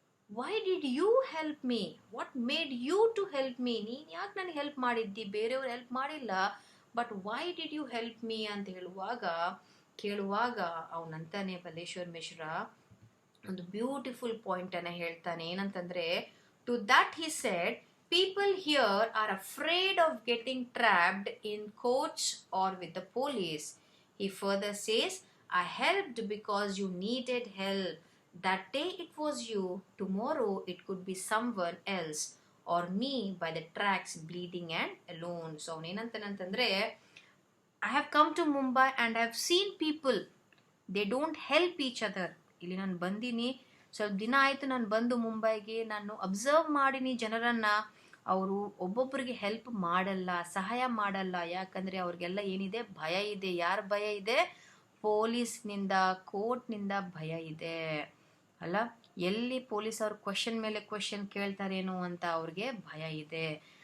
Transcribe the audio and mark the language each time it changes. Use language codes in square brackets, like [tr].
[en] Why did you help me? What made you to help me? [kn] ನೀನು ಯಾಕೆ ನನಗೆ help ಮಾಡಿದ್ದಿ? ಬೇರೆಯವ್ರು ಹೆಲ್ಪ್ ಮಾಡಿಲ್ಲ, [en] but why did you help me [kn] ಅಂತ ಕೇಳುವಾಗ ಅವನಂತಾನೆ ಬಲೇಶ್ವರ್ ಮಿಶ್ರಾ ಒಂದು ಬ್ಯೂಟಿಫುಲ್ ಪಾಯಿಂಟ್ ಅನ್ನ ಹೇಳ್ತಾನೆ. ಏನಂತಂದ್ರೆ, [en] To that he said, people here are afraid of getting trapped in courts or with the police. He further says, I helped because you needed help. That day it was you, tomorrow it could be someone else, or me by the tracks bleeding and alone. So [kn] avನೇನಂತಂದ್ರೆ, [en] I have come to Mumbai and I have seen people, they don't help each other. [kn] ಇಲ್ಲಿ ನಾನು ಬಂದೀನಿ, ಸ್ವಲ್ಪ ದಿನ ಆಯಿತು ನಾನು ಬಂದು ಮುಂಬೈಗೆ. ನಾನು ಅಬ್ಸರ್ವ್ ಮಾಡೀನಿ ಜನರನ್ನು, ಅವರು ಒಬ್ಬೊಬ್ಬರಿಗೆ ಹೆಲ್ಪ್ ಮಾಡಲ್ಲ, ಸಹಾಯ ಮಾಡಲ್ಲ. ಯಾಕಂದರೆ ಅವ್ರಿಗೆಲ್ಲ ಏನಿದೆ, ಭಯ ಇದೆ. ಯಾರ ಭಯ ಇದೆ? ಪೊಲೀಸ್ನಿಂದ, ಕೋರ್ಟ್ನಿಂದ ಭಯ ಇದೆ ಅಲ್ಲ. ಎಲ್ಲಿ ಪೊಲೀಸ್ ಅವ್ರು ಕ್ವಶನ್ ಮೇಲೆ ಕ್ವಶನ್ ಕೇಳ್ತಾರೇನೋ ಅಂತ ಅವ್ರಿಗೆ ಭಯ ಇದೆ.